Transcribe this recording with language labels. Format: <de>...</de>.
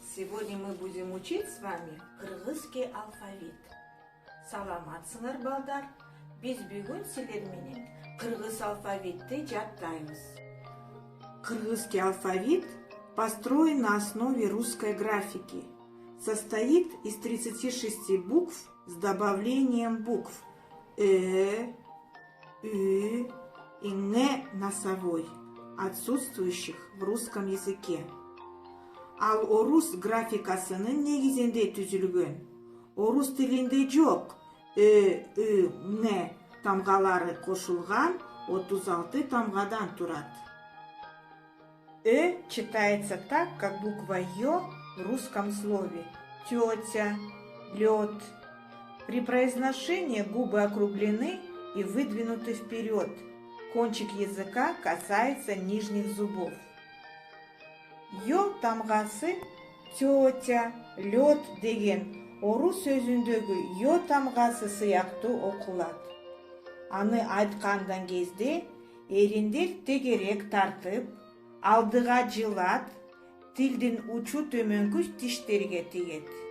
<ru>Сегодня мы будем учить с вами кыргызский алфавит.</ru> <ky>Саламатсыңар, балдар! Биз бүгүн силер менен кыргыз алфавитти жаттайбыз.</ky> <ru>Кыргызский алфавит построен на основе русской графики. Состоит из 36 букв с добавлением букв Ü и Н носовой, отсутствующих в русском языке.</ru> <ky>Ал орус графикасынын негизинде түзүлгөн. Орус тилинде жок Н тамгалары кошулган 36 тамгадан турат.</ky> <ru>Читается так, как буква Ё в русском слове тетя, лед. При произношении губы округлены и выдвинуты вперед. Кончик языка касается нижних зубов.</ru> <ky>Ё тамгасы тетя, лед деген орус сөзүндөгү Ё тамгасы сыяктуу окулат. Аны айткандан кезде эриндер тегерек тартып, алдыга жылат, тилдин учу төмөнкү тиштерге тиет.</ky>